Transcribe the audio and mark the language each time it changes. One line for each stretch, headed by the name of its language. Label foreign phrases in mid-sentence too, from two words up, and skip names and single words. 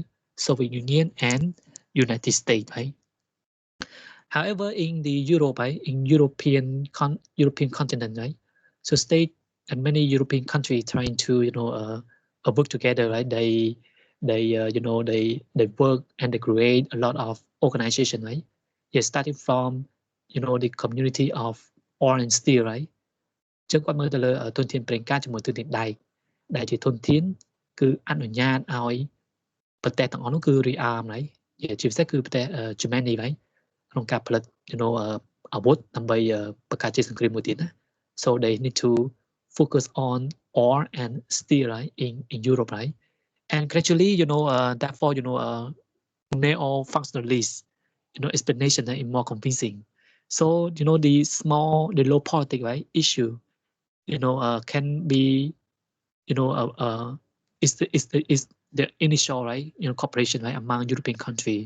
English: Soviet Union and United States, right? However, in the Europe, right, in European continent, right, so state and many European countries trying to, work together, right? They work and they create a lot of organization, right? Yeah, starting from, the community of oil and steel, right?
Khmer: ចឹងគាត់មើលទៅលើធនធានប្រេងកាតជាមួយធនធានដែកដែលជាធនធានគឺអនុញ្ញាតឲ្យប្រទេសទាំងអស់នោះគឺ rearm ហើយជាពិសេសគឺប្រទេស Germany ហើយក្នុងការផលិត អាវុធដើម្បីបង្កើតជាសង្គ្រាមមួយទៀតណា
English: so they need to focus on oil and steel, right, in Europe, right, and gradually, therefore, neo-functionalist, explanation is more convincing. So, the low politics, right, issue, can be, is the initial, right, cooperation, right, among European countries.